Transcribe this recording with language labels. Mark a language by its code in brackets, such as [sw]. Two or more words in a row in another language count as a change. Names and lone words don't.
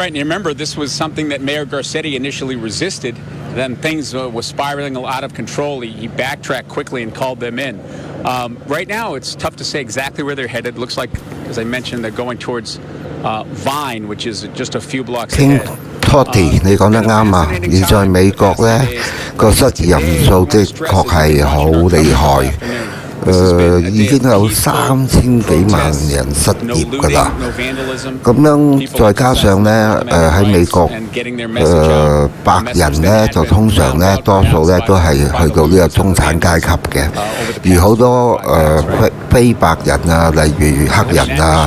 [en] And you remember, this was something that Mayor Garcetti initially resisted. Then things were spiraling out of control. He backtracked quickly and called them in. Right now, it's tough to say exactly where they're headed. Looks like, as I mentioned, they're going towards Vine, which is just a few blocks ahead. [yue] Toddy，你講得啱啊！而在美國咧，個失業人數的確係好厲害，已經有3000幾萬人失業㗎啦。咁樣再加上咧，喺美國，白人咧就通常咧多數咧都係去到呢個中產階級嘅，而好多非白人啊，例如黑人啊。